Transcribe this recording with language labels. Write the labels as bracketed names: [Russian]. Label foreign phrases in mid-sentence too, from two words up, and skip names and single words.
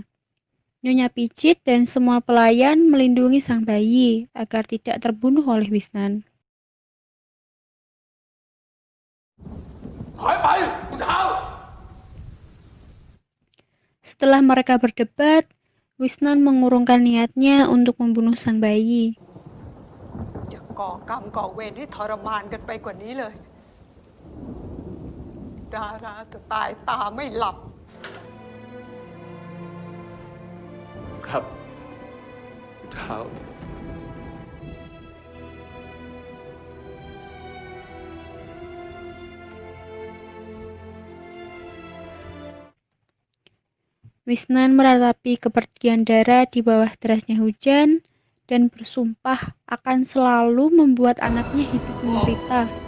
[Indonesian] Nyonya Pichit dan semua pelayan melindungi sang bayi agar tidak terbunuh oleh Wisnan. Setelah mereka berdebat, Wisnan mengurungkan niatnya untuk membunuh sang bayi. [Thai] จะก่อกรรมก่อเวรให้ทรมานกันไปกว่านี้เลย ดาราจะตายตาไม่หลับ ครับเท้า [Indonesian] Wisnan meratapi kepergian Dara di bawah derasnya hujan dan bersumpah akan selalu membuat anaknya hidup menderita.